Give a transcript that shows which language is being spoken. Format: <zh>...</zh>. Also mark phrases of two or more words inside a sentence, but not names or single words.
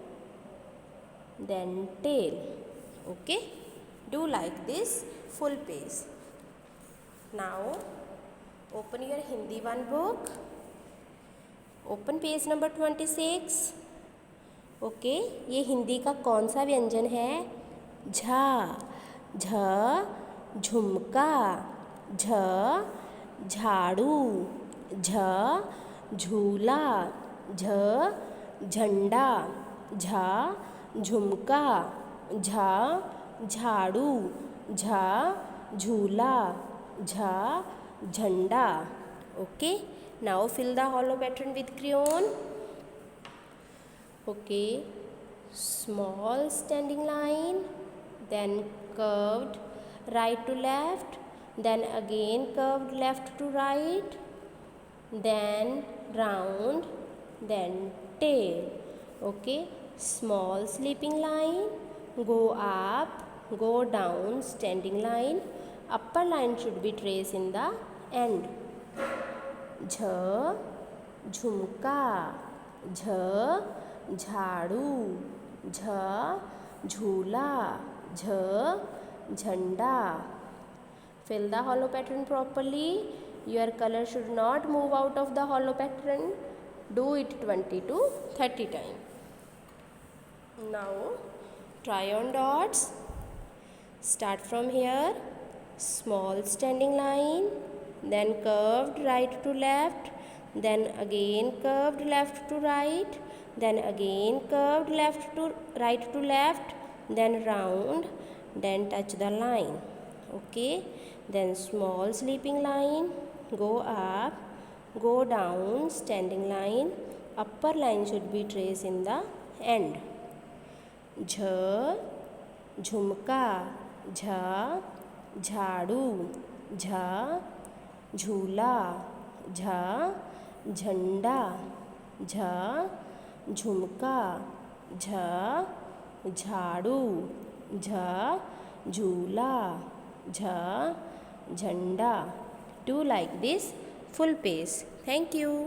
<en>Then tail. Okay, do like this full page. Now open your Hindi one book. Open page number 26. ओके,</en> <hi>ये हिंदी का कौन सा व्यंजन है? झा. झ झुमका. झ झाड़ू. झ झूला. झ झंडा. झ झुमका. झ झाड़ू. झ झूला. झ झंडा.</hi> <en>Okay, now fill the hollow pattern with crayon. Okay, small standing line, then curved right to left, then again curved left to right, then round, then tail. Okay, small sleeping line, go up, go down, standing line, upper line should be traced in the end.</en> <hi>झ झुमका. झ झाड़ू. झ झूला. झ झंडा.</hi> <en>Fill the hollow pattern properly. Your color should not move out of the hollow pattern. Do it 20 to 30 times. Now try on dots. Start from here. Small standing line, then curved right to left, then again curved left to right, then again curved left to right to left, then round, then touch the line. Okay, then small sleeping line, go up, go down, standing line, upper line should be traced in the end.</en> <hi>झ झुमका. झ झाड़ू. झ झूला. झ झंडा. झ झुमका. झ झाड़ू. झ झूला. झ झंडा.</hi> <en>Do like this full page. Thank you.</en>